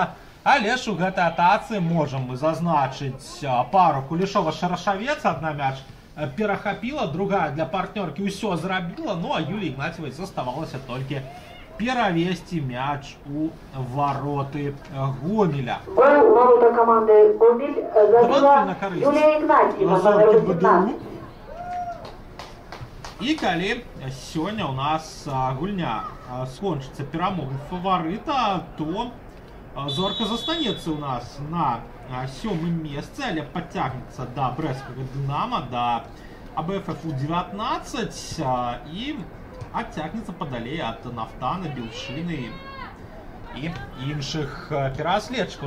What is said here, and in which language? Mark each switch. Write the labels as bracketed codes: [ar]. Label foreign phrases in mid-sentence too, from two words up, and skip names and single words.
[be] Але ж у гэтай атацы можам мы зазначыць пару Кулешова-Шарашавец. Адна мяч перахапіла, другая для партнёркі ўсё зрабіла, ну а Юліі Ігнатьевай заставалася толькі перавесці мяч у вароты Гомеля. [ru] Гол ворота команды Гомель забила Юлия Игнатьева, номер 15. [be] І калі сёння у нас гульня скончыцца перамогай фаварыта, то зорка застанецца у нас на 7-м месцы, але падцягнецца да брэсцкага Дынама, да АБФ У-19 і адцягнецца падалей ад Нафтана, Белшыны і іншых пераследчыкаў.